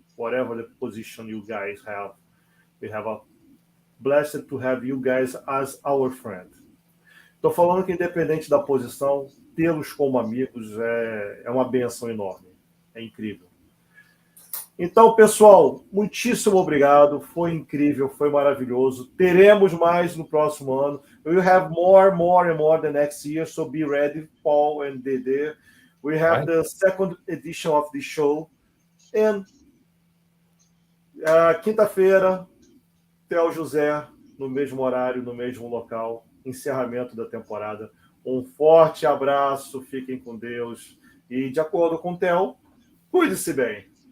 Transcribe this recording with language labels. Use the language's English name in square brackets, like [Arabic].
[English] Whatever the position you guys have, we have a blessed to have you guys as our friend. [Portuguese] Estou falando que independente da posição, tê-los como amigos é uma benção enorme. É incrível. Então, pessoal, muitíssimo obrigado. Foi incrível, foi maravilhoso. Teremos mais no próximo ano. [English] We will have more the next year, so be ready, Paul and Dedê. We have the second edition of the show. [Portuguese] And quinta-feira, Theo José, no mesmo horário, no mesmo local, encerramento da temporada. Um forte abraço, fiquem com Deus. E, de acordo com o Theo, cuide-se bem.